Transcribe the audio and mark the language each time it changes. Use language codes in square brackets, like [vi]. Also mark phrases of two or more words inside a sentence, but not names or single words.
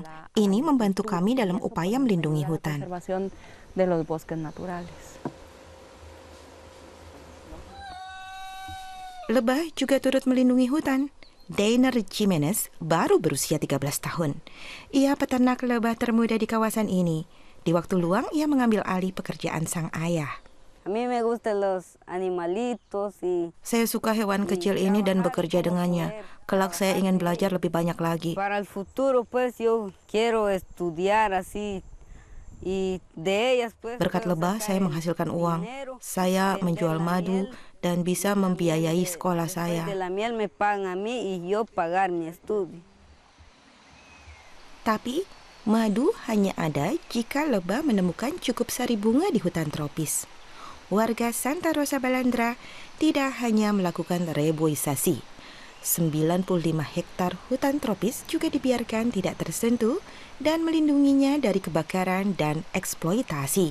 [id] Ini membantu kami dalam upaya melindungi hutan. Lebah juga turut melindungi hutan. Dainer Jimenez baru berusia 13 tahun. Ia peternak lebah termuda di kawasan ini. Di waktu luang, ia mengambil alih pekerjaan sang ayah. [es] A mí me gustan los animalitos y [id] Saya suka hewan kecil ini dan bekerja dengannya. Kelak saya ingin belajar lebih banyak lagi. [es] para el futuro pues yo quiero estudiar así y de ellas pues [id] Berkat [es] puedo [id] lebah, [es] sacar [id] saya [es] el [id] menghasilkan uang. [es] dinero, [id] Saya [es] vender [id] menjual [es] la [id] madu [es] miel, [id] dan bisa membiayai sekolah [es] después [id] saya. [es] de la miel me pagan a mí y yo pagar mi estudio. [id] Tapi, madu hanya ada jika lebah menemukan cukup sari bunga di hutan tropis. Warga Santa Rosa Balandra tidak hanya melakukan reboisasi. 95 hektar hutan tropis juga dibiarkan tidak tersentuh dan melindunginya dari kebakaran dan eksploitasi.